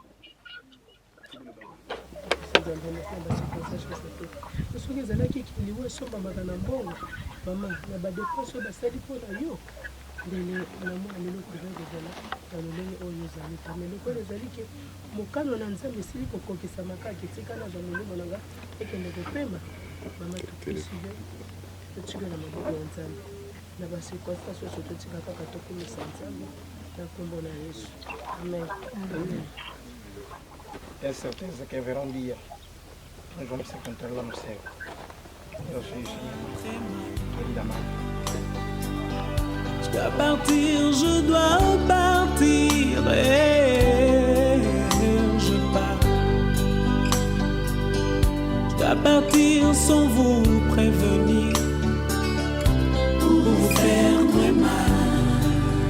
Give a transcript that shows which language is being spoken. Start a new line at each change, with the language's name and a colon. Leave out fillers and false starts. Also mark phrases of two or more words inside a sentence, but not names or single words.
Lingala: soki ezalaki kiliwa esombamaka na mbongo mama na badepense oyo basali mpo na yo ndele namona leloko ezala na lolenge oyo ezali ta meloko oyo ezali ke mokano na nzambe esili kokokisa makaki etika nazwa molimo nanga ekende kopema mama tokisive totika na maboko ya nzambe na basirconstance oso totika kaka tokomisa nzambe na nkombo na Yesu amen.
Portuguese: É certeza que haverá dia nós vamos se encontrar lá no céu. Eu sou o Senhor, queridamente.
French: Je dois partir, je dois partir, et je pars. Je dois partir sans vous prévenir, pour vous faire très mal.